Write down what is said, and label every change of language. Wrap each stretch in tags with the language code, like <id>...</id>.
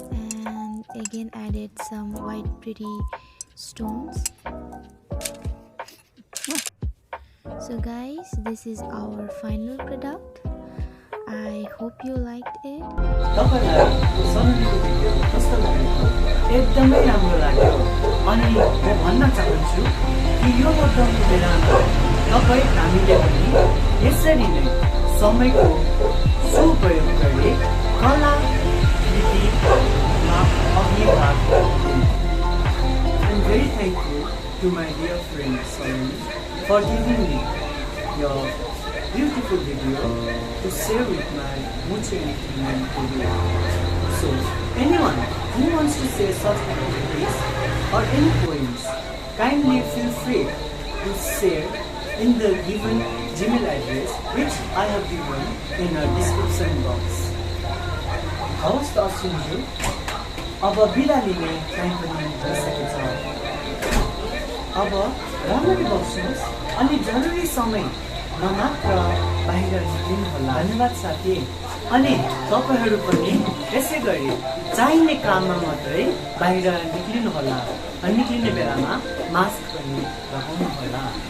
<en>And again added some white pretty stones. So guys, this is our final product. I hope you liked it.</en> <ne>तपाईलाई सलोनीको video कस्तो लाग्यो? एकदमै राम्रो लाग्यो। अनि म भन्न चाहन्छु कि यो लकडाउनको बेलामा तपाईँ हामीले पनि यसरी नै समयको सुप्रयोग गरी कला कृतिमा अघि भाग लिनु।</ne> <en>I'm very thankful to my dear friend Saloni for giving me your beautiful video to share with my Muche and video. So, anyone who wants to say such activities or any poems, kindly feel free to share in the given Gmail address which I have given in our description box.</en> <ne>हवस् त अश्विनज्यू, अब बिदा लिने time पनि भइसकेको छ। अब राम्ररी बस्नुहोस् अनि जरुरी समय मात्र बाहिर निक्लिनु होला। धन्यवाद साथी। अनि तपाईहरू पनि यसै गरी चाहिने काममा मात्रै बाहिर निक्लिनु होला अनि निक्लिने बेलामा मास्क पनि लगाउनु होला।</ne>